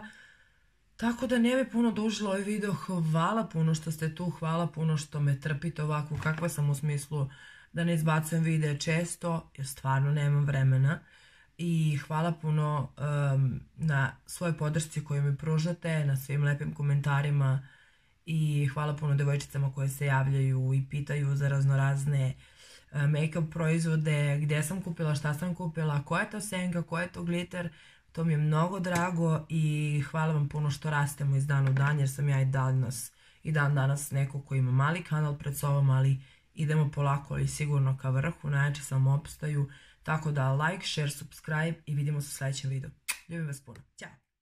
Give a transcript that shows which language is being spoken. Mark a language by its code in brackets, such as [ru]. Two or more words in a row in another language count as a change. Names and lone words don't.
[sr] Tako da ne bi puno dužila ovaj video. Hvala puno što ste tu, hvala puno što me trpite ovako kakva sam, u smislu da ne izbacujem videe često jer stvarno nemam vremena. I hvala puno na svojoj podršci koju mi pružate, na svim lepim komentarima i hvala puno devojčicama koje se javljaju i pitaju za raznorazne make-up proizvode, gdje sam kupila, šta sam kupila, koja je to senka, koja je to glitter. To mi je mnogo drago i hvala vam puno što rastemo iz dana u dan, jer sam ja i dan danas neko koji ima mali kanal pred sobom, ali idemo polako ali sigurno ka vrhu, najjači sam opstaju. Tako da [en] like, share, subscribe [sr] i vidimo se u sljedećem videu. Ljubim vas puno. Ćao!